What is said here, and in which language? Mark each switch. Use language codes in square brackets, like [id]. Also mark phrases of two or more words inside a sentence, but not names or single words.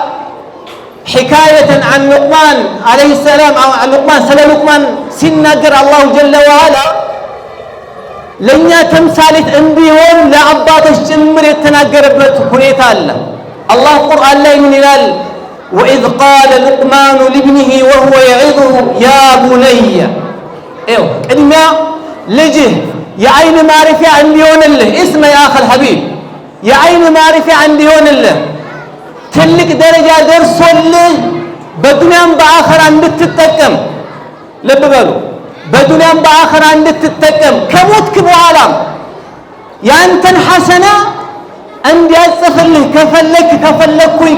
[ar] حكايةً عن لقمان عليه السلام [am] ስለ ሉቅማን ሲናገር [ar] الله جل وعلا [am] ለኛ ተምሳሌት እንዲሆን ለአባቶች ጭምር የተናገረበት ሁኔታ አለ። አላህ ቁርአን ላይ ምን ይላል? [ar] وإذ قال لقمان لابنه وهو يعظه يا بني [am] ايو ቅድሚያ ልጅህ የአይን ማረፊያ እንዲሆንልህ [ar] اسم يا اخي الحبيب [am] የአይን ማረፊያ እንዲሆንልህ ትልቅ ደረጃ ደርሶልህ በዱንያም በአኺራ እንድትጠቀም ልብ በሉ በዱንያም በአኺራ እንድትጠቀም ከሞትክ በኋላም ያንተን ሐሰና እንዲያጽፍልህ ከፈለኩኝ